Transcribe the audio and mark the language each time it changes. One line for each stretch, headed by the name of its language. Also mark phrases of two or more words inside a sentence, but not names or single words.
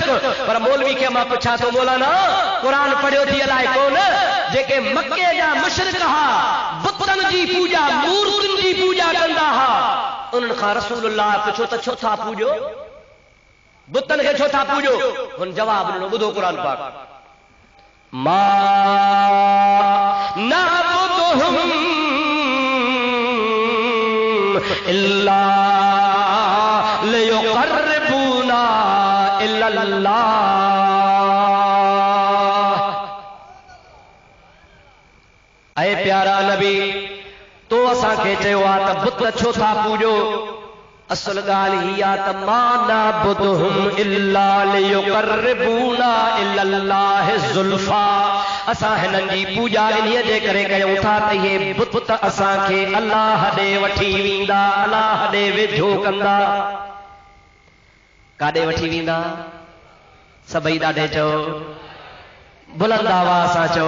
Sindhi: पर मौलवी खे मां पुछां थो, मौलाना क़ुरान पढ़ियो थी अलाए कोन? जेके मके जा मुशरिक हा, बुतनि जी पूजा, मूर्तियुनि जी पूजा कंदा हा, उन्हनि खां रसूलुल्लाह पुछो त छो था पूॼो? बुतनि खे छो था पूॼो? हुन जवाब ॾिनो, ॿुधो क़ुरान पाक,
Arabic: ما نعبدهم إلا ليقربونا إلى الله.
Sindhi: ऐ प्यारा नबी, तो असांखे चयो आहे त बुत छो था पूॼो? असल ॻाल्हि हीअ आहे त
Arabic: ما نعبدهم إلا ليقربونا إلى الله زلفى.
Sindhi: असां हिननि जी पूॼा इन्हीअ जे करे कयूं था त इहे बुत असांखे अलाह ॾे वठी वेंदा, अलाह ॾे वेझो कंदा। काॾे वठी वेंदा? सभई ॾाढे चओ, बुलंद आवाज़ सां चओ।